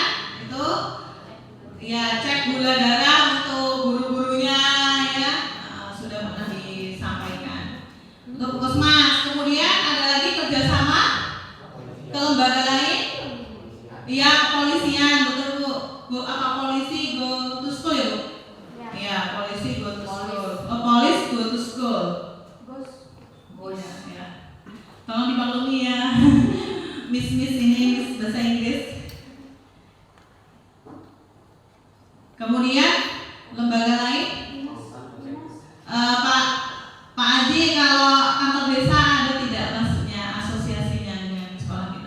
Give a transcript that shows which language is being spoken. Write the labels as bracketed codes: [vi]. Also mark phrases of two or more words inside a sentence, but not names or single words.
[id] Itu ya cek gula darah untuk guru-gurunya ya, sudah pernah disampaikan. Untuk puskesmas. Kemudian ada lagi kerjasama ke lembaga lain. Iya, kepolisian, betul Bu. Bu apa polisi go to school ya Bu? Iya, polisi go to school. Oh, polis go to school. Bos. Ya. Tolong dimaklumi ya. Miss ini Miss bahasa Inggris. Kemudian lembaga lain, Pak Aji, kalau kantor desa ada tidak maksudnya asosiasinya dengan sekolah kita?